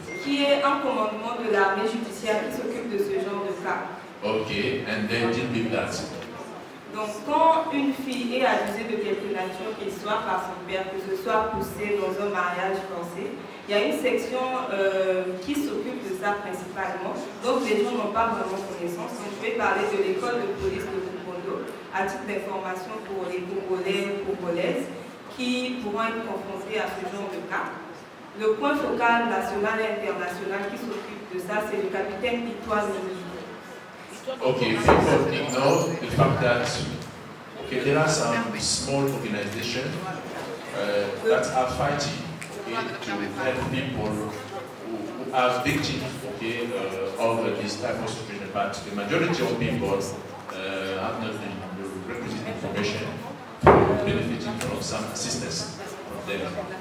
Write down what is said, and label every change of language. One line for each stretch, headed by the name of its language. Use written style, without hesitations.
French: Qui est un commandement de l'armée judiciaire qui s'occupe de ce genre de cas.
English: Okay, and they deal with that.
French: Donc, quand une fille est abusée de quelque nature, qu'il soit par son père, que ce soit poussée dans un mariage forcé, il y a une section qui s'occupe de ça principalement. Donc, les gens n'ont pas vraiment connaissance. Donc, je vais parler de l'école de police de Bukondo à titre d'information pour les Congolais et Congolaises qui pourront être confrontés à ce genre de cas. Le point focal national et international qui s'occupe de ça, c'est le capitaine Pitois Mimi.
English: Okay, people ignore the fact that there are some small organizations that are fighting to help people who are victims of this type of situation, but the majority of people have not the requisite information for benefiting from some assistance from them.